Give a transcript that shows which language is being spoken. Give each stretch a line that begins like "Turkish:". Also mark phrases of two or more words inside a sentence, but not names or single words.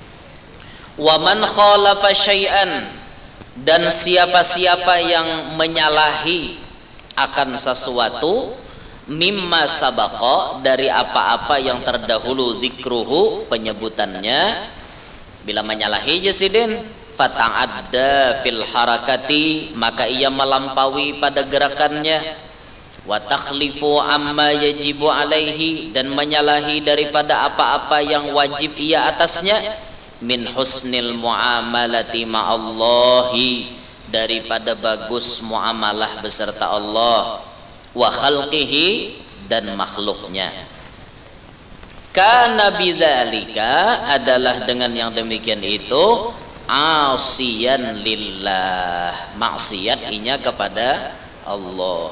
Arabic: Wa man khalafa syai'an,
Banjar: dan siapa-siapa yang menyalahi akan sesuatu,
Arabic: mimma sabaqa,
Banjar: dari apa-apa yang terdahulu dzikruhu, penyebutannya, bila menyalahi
Arabic: jasidin, fata'adda fil
Banjar: harakati, maka ia melampaui pada gerakannya,
Arabic: wa takhlifu amma yajibu alaihi,
Banjar: dan menyalahi daripada apa-apa yang wajib ia atasnya,
Arabic: min husnil muamalati ma'allahi,
Banjar: daripada bagus muamalah beserta Allah,
Arabic: wa khalqihi,
Banjar: dan makhluknya.
Arabic: Kana bidzalika,
Banjar: adalah dengan yang demikian itu,
Arabic: asiyan lillah,
Banjar: maksiat inya kepada Allah.